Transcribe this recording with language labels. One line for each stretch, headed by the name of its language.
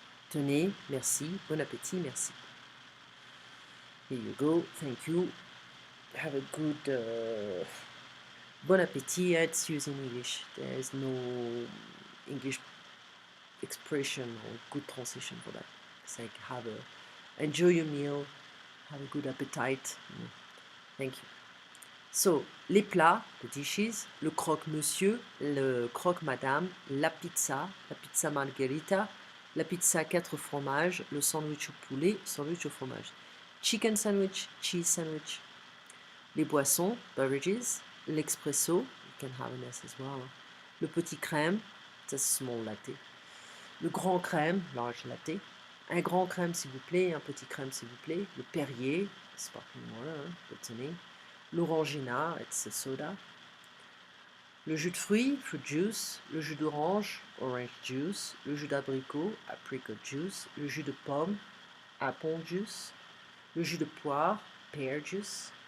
French: Tenez, merci, bon appétit, merci.
English: Here you go, thank you, have a good, bon appétit, it's used in English, there is no English expression or good translation for that. It's like enjoy your meal, have a good appetite.
French: Thank you. So, les plats,
English: the dishes,
French: le croque-monsieur, le croque-madame, la pizza margherita, la pizza 4 fromages, le sandwich au poulet, sandwich au fromage.
English: Chicken sandwich, cheese sandwich. Les boissons, beverages, l'expresso, you can have an S as well. Le petit crème, it's a small latte. Le grand crème, large latte.
French: Un grand crème s'il vous plaît, un petit crème s'il vous plaît.
English: Le Perrier, sparkling water, what's the name? L'orangina, it's a soda. Le jus de fruits, fruit juice. Le jus d'orange, orange juice. Le jus d'abricot, apricot juice. Le jus de pomme, apple juice. Le jus de poire, pear juice.